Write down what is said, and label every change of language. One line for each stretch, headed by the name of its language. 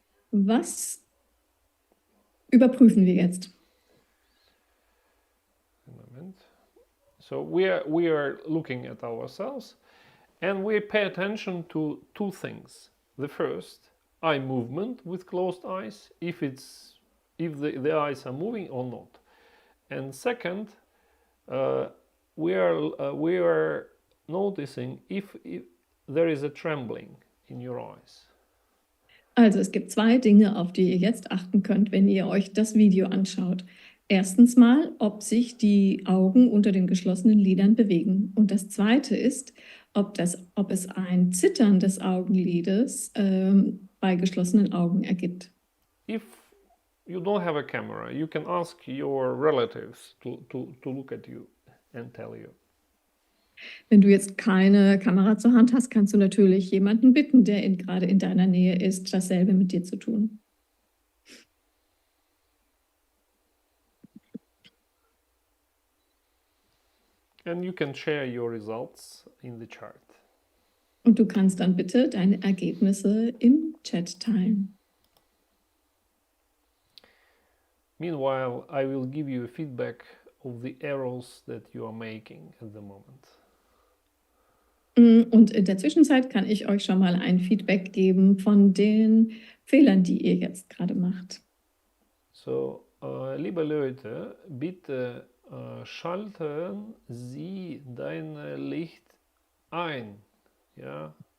German: Was überprüfen wir jetzt?
English: So we are looking at ourselves, and we pay attention to two things. The first, eye movement with closed eyes, if the eyes are moving or not. And second, we are noticing if there is a trembling in your eyes.
German: Also es gibt zwei Dinge, auf die ihr jetzt achten könnt, wenn ihr euch das Video anschaut. Erstens mal, ob sich die Augen unter den geschlossenen Lidern bewegen. Und das Zweite ist, ob es ein Zittern des Augenlides bei geschlossenen Augen ergibt.
English: If you don't have a camera, you can ask your relatives to look at you and tell you.
German: Wenn du jetzt keine Kamera zur Hand hast, kannst du natürlich jemanden bitten, der gerade in deiner Nähe ist, dasselbe mit dir zu tun.
English: And you can share your results in the chart.
German: Und du kannst dann bitte deine Ergebnisse im Chat teilen.
English: Meanwhile, I will give you a feedback of the errors that you are making at the moment.
German: Und in der Zwischenzeit kann ich euch schon mal ein Feedback geben von den Fehlern, die ihr jetzt gerade macht. So, liebe Leute, bitte schalten Sie dein Licht ein. Ja?